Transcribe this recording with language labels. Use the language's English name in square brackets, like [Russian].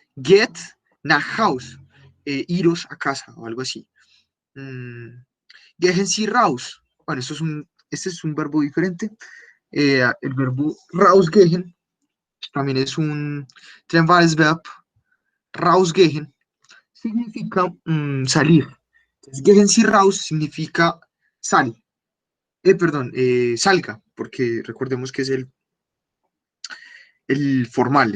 [German] Get nach Haus. [Spanish] Iros a casa o algo así. [German] Gehen Sie raus. [Spanish] Bueno, este es un verbo diferente. El verbo rausgehen también es un Verb. Rausgehen significa salir. Entonces, [German] gehen Sie raus [Spanish] significa sal. Perdón, salga, porque recordemos que es el formal.